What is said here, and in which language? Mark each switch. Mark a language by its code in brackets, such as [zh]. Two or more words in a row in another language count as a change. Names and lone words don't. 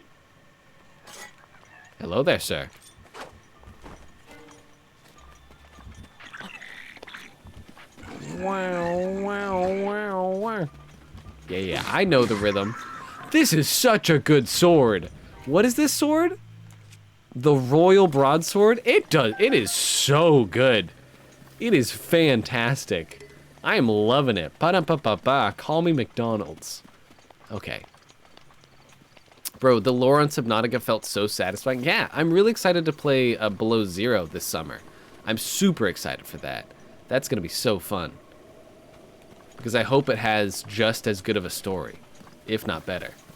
[en] Hello there, sir. Wow, wow, wow, wow. Yeah, I know the rhythm. This is such a good sword. What is this sword? The Royal Broadsword? It is so good. It is fantastic. I am loving it. Ba-da-ba-ba-ba. Call me McDonald's. Okay. Bro, the lore on Subnautica felt so satisfying. Yeah, I'm really excited to play Below Zero this summer. I'm super excited for that. That's gonna be so fun. Because I hope it has just as good of a story, if not better.